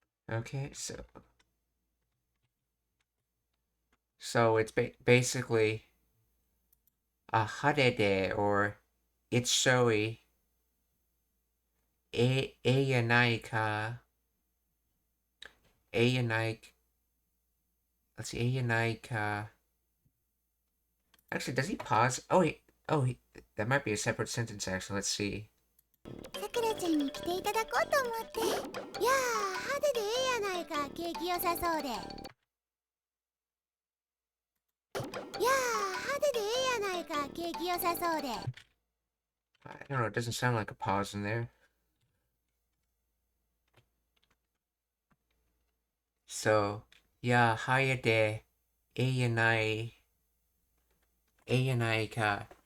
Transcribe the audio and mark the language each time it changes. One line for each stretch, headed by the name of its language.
English: Okay, so it's basically a harede or itsoi ayanai ka ayanai. Let's see,
Japanese: ayanai ka.
English: Actually, does he pause? That might be a separate sentence. Actually, let's see.
Japanese: さくらちゃんに来ていただこうと思って。いやー、派手でええやないか、景気良さそうで。いやー、派手でええやないか、景気良さそうで。
English: I don't know. It doesn't sound like a pause in there. So, yeah,
Japanese: hayade ayanai ka.